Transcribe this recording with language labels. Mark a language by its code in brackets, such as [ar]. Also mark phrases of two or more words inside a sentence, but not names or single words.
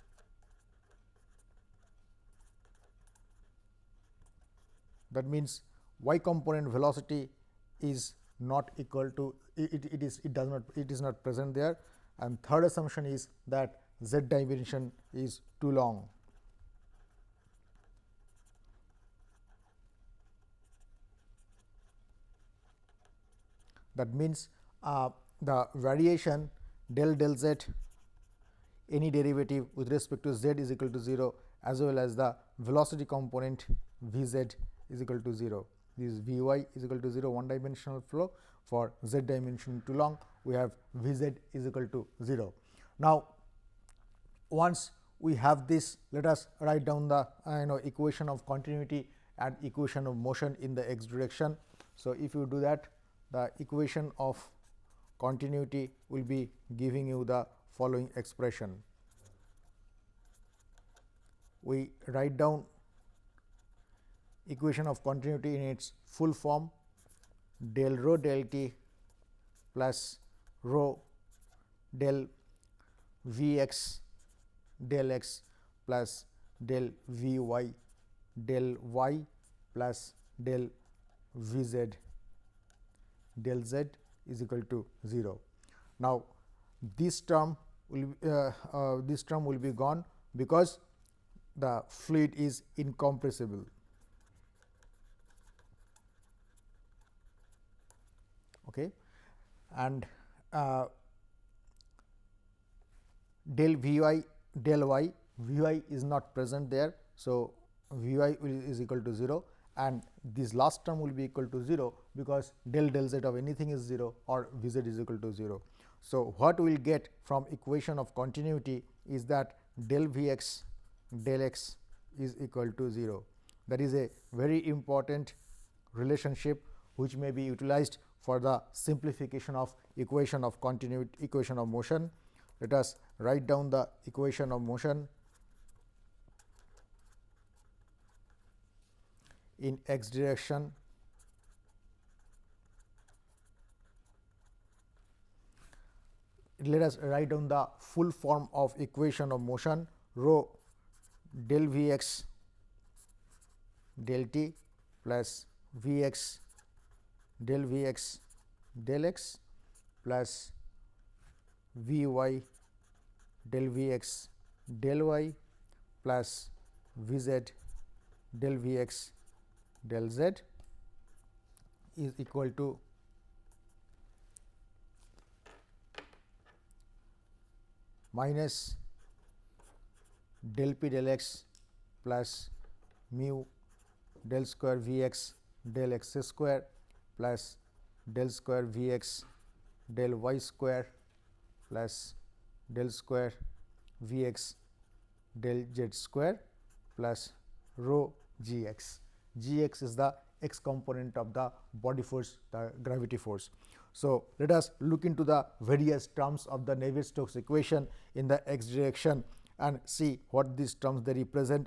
[en] That means y component velocity is not equal to it is not present there, and third assumption is that z dimension is too long. That means the variation del del z, any derivative with respect to z is equal to 0, as well as the velocity component v z is equal to 0. This v y is equal to 0 one dimensional flow. For z dimension too long, we have v z is equal to 0. Now, once we have this, let us write down the equation of continuity and equation of motion in the x direction. So, if you do that, the equation of continuity will be giving you the following expression. We write down equation of continuity in its full form: del rho del t plus rho del v x del x plus del v y del y plus del v z del z is equal to 0. Now, this term will be gone because the fluid is incompressible. Okay. And del v y del y, v y is not present there. So, v y is equal to 0, and this last term will be equal to 0 because del del z of anything is 0 or v z is equal to 0. So, what we will get from equation of continuity is that del v x del x is equal to 0. That is a very important relationship which may be utilized for the simplification of equation of continuity, equation of motion. Let us write down the equation of motion in x direction. Let us write down the full form of equation of motion: rho del v x del t plus v x del v x del x plus v y del v x del y plus v z del v x del z is equal to minus del p del x plus mu del square v x del x square plus del square v x del y square plus del square v x del z square plus rho g x. G x is the x component of the body force, the gravity force. So, let us look into the various terms of the Navier-Stokes equation in the x direction and see what these terms they represent.